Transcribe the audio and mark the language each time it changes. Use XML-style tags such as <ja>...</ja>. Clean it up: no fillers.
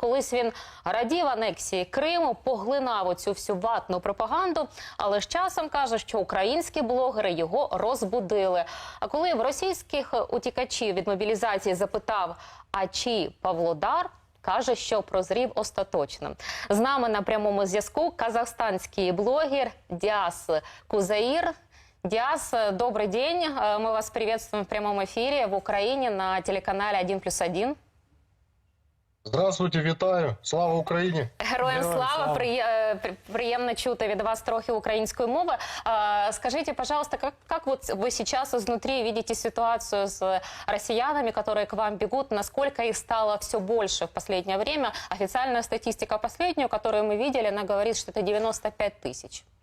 <uk>Колись він радів анексії Криму, поглинав оцю всю ватну пропаганду, але з часом каже, що українські блогери його розбудили. А коли в російських утікачів від мобілізації запитав, а чи Павлодар, каже, що прозрів остаточно. З нами на прямому зв'язку казахстанський блогер Диас Кузаир.</uk> <ru>Диас, добрый день. Мы вас приветствуем в прямом эфире в Украине на телеканале 1+1. Здравствуйте,</ru> <uk>вітаю. Слава Україні. Героям слава. Приємно чути від вас трохи української мови.</uk> <ru>Скажите, пожалуйста, как вот вы сейчас изнутри видите ситуацию с россиянами, которые к вам бегут? Насколько их стало все больше в последнее время? Официальная статистика последнюю, которую мы видели, она говорит, что это 95 тысяч.</ru>